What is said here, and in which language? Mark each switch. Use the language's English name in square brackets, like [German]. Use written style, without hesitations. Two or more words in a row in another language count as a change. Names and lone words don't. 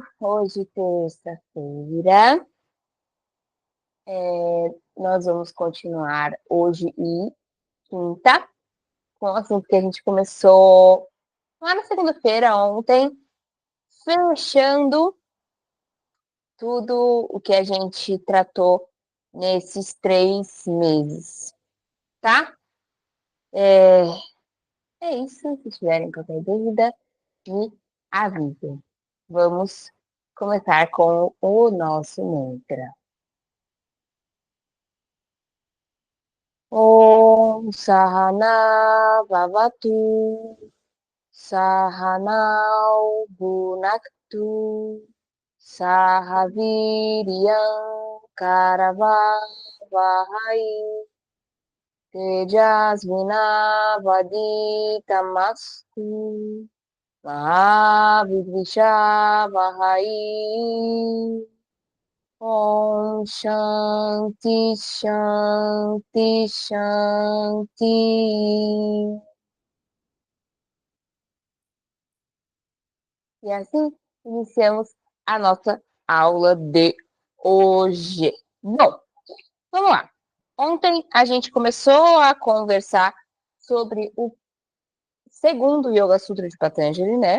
[Portuguese] Hoje, terça-feira, nós vamos continuar hoje e quinta com o assunto que a gente começou lá na segunda-feira, ontem, fechando tudo o que a gente tratou nesses 3 meses, tá? É isso. Se tiverem qualquer dúvida, me avisem. Vamos começar com o nosso mantra. [Sanskrit] Om Sahana Bhavatu Sahanau Bhunaktu Sahaviryam Karavavahai Tejasvinavaditamastu Mahavidvishavahai. Om Shanti Shanti Shanti. [Portuguese] E assim iniciamos a nossa aula de hoje. Bom, vamos lá. Ontem a gente começou a conversar sobre o segundo Yoga Sutra de Patanjali, né?